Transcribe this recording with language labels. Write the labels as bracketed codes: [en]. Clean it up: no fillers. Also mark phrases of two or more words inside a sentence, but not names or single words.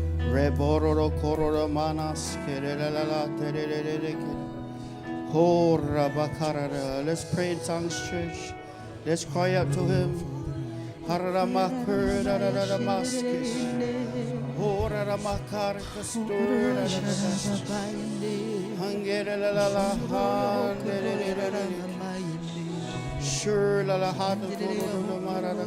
[en] Rebororo kororo manas kerelala tererere. Hora bakarara. Let's pray in tongues, church. Let's cry out to him. Haramakur dararamaskis. Hora makarkastur. Hangerelala handerere. Sure la la hada do marara.